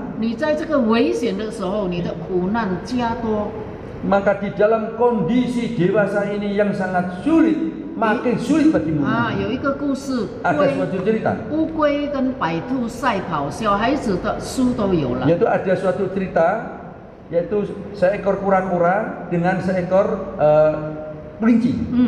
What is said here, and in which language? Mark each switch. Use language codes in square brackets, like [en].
[zh] 你在这个危险的时候，你的苦难加多。 [id] maka di dalam kondisi dewasa ini yang sangat sulit, makin sulit bagimu. [zh] 啊，有一个故事， [id] Ada suatu cerita, [zh] 乌龟跟白兔赛跑，小孩子的书都有了。 [id] yaitu ada suatu cerita, yaitu seekor kura-kura dengan seekor kelinci.